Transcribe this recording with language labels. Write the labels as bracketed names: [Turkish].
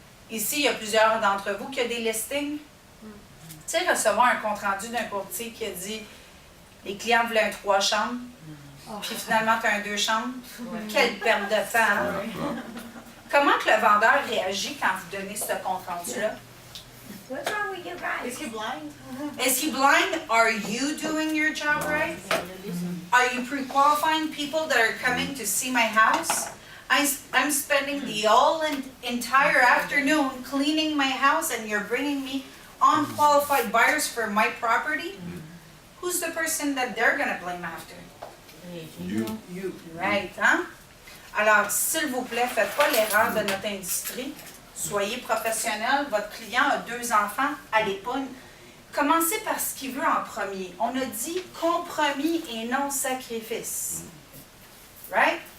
[French] Ici, il y a plusieurs d'entre vous qui ont des listings. Tu sais, recevoir un compte-rendu d'un courtier qui a dit les clients voulaient un 3 chambres, puis finalement, tu as un 2 chambres. Quelle perte de temps! Hein? Comment que le vendeur réagit quand vous donnez ce compte-rendu-là? [English] What's wrong with your guy? Is he blind? Is he blind? Are you doing your job right? Are you pre-qualifying people that are coming to see my house? I'm spending the entire afternoon cleaning my house and you're bringing me unqualified buyers for my property? Who's the person that they're gonna blame after? You. You, right, hein? [French] Alors, s'il vous plaît, faites pas l'erreur de notre industrie. Soyez professionnels. Votre client a 2 enfants, allez pas. Commencez par ce qu'il veut en premier. On a dit compromis et non sacrifice. Right?